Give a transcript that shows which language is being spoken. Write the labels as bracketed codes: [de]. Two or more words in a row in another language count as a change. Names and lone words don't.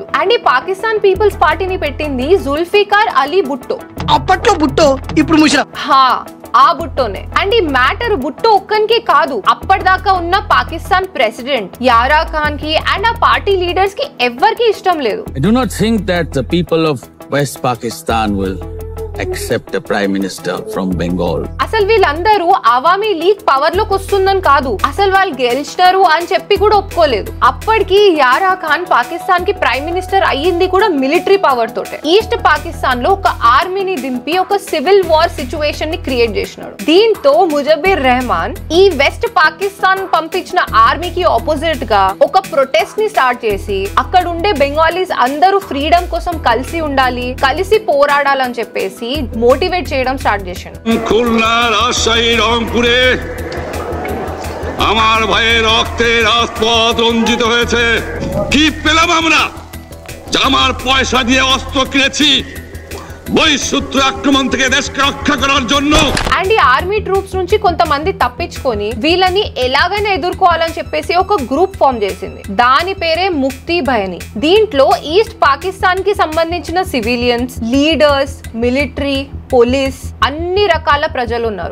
[te] అండ్ ఈ పాకిస్తాన్ పీపుల్స్ పార్టీని పెట్టింది జుల్ఫికార్ అలీ భుట్టో. అప్పట్లో భుట్టో, ఇప్పుడు ముషరఫ్. ఆ భుట్టోనే. అండ్ ఈ మ్యాటర్ భుట్టో ఒక్కనికే కాదు, అప్పటిదాకా ఉన్న పాకిస్తాన్ ప్రెసిడెంట్ యారా ఖాన్ కి అండ్ ఆ [en] party leaders [te] కి ఎవ్వరికి ఇష్టం లేదు. [en] I do not think that the people of West Pakistan will except the Prime Minister from Bengal. [te] అసలు వీళ్ళందరూ అవామీ లీగ్ పవర్ లోకి వస్తుందని కాదు, అసలు వాళ్ళు గెలిచినారు అని చెప్పి కూడా ఒప్పుకోలేదు. అప్పటికి యారా ఖాన్ పాకిస్తాన్ కి [en] prime minister [te] అయ్యింది కూడా [en] military power [te] తోటే. ఈస్ట్ పాకిస్తాన్ లో ఒక ఆర్మీని దింపి ఒక [en] civil war situation [te] ని క్రియేట్ చేసినాడు. దీంతో ముజబ్బిర్ రెహమాన్ ఈ వెస్ట్ పాకిస్తాన్ పంపించిన ఆర్మీకి ఆపోజిట్ గా ఒక ప్రొటెస్ట్ ని స్టార్ట్ చేసి అక్కడ ఉండే బెంగాలీస్ అందరూ ఫ్రీడమ్ కోసం కలిసి ఉండాలి, కలిసి పోరాడాలని చెప్పేసి మోటివేట్ చేయడం స్టార్ట్ చేశాడు. [bn] খুলনা, রাজশাহী, রংপুরে আমার ভাইয়ের রক্তে রাজপথ রঞ্জিত হয়েছে। কি পেলাম আমরা? আমার পয়সা দিয়ে অস্ত্র কিনেছি বহিঃশত্রু আক্রমণ থেকে দেশকে রক্ষা করার জন্য। [te] అండ్ ఈ [en] army troops [te] నుంచి కొంతమంది తప్పించుకొని వీళ్ళని ఎలాగైనా ఎదుర్కోవాలని చెప్పేసి ఒక [en] group form [te] చేసింది. దాని పేరే ముక్తి బహని. దీంట్లో ఈస్ట్ పాకిస్తాన్ కి సంబంధించిన [en] civilians, leaders, military, police [te] అన్ని రకాల ప్రజలు ఉన్నారు.